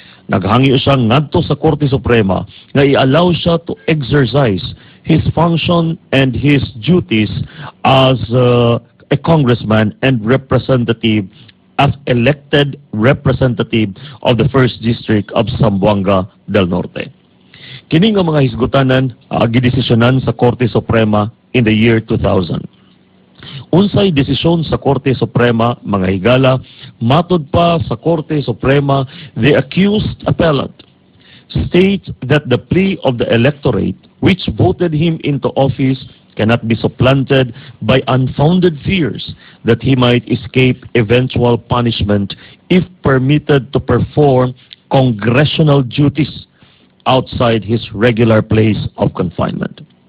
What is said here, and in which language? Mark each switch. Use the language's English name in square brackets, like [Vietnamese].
[Cebuano] Naghangyo siya ngadto sa Korte Suprema nga i-allow siya [English] to exercise his function and his duties as a congressman and representative as elected representative of the 1st District of Zamboanga del Norte. [Cebuano] Kini nga mga hisgutanan gidesisyonan sa Korte Suprema [English] in the year 2000. [Cebuano] Unsay desisyon sa Korte Suprema [English] mga higala, matud pa sa Korte Suprema, the accused appellant states that the plea of the electorate which voted him into office cannot be supplanted by unfounded fears that he might escape eventual punishment if permitted to perform congressional duties outside his regular place of confinement.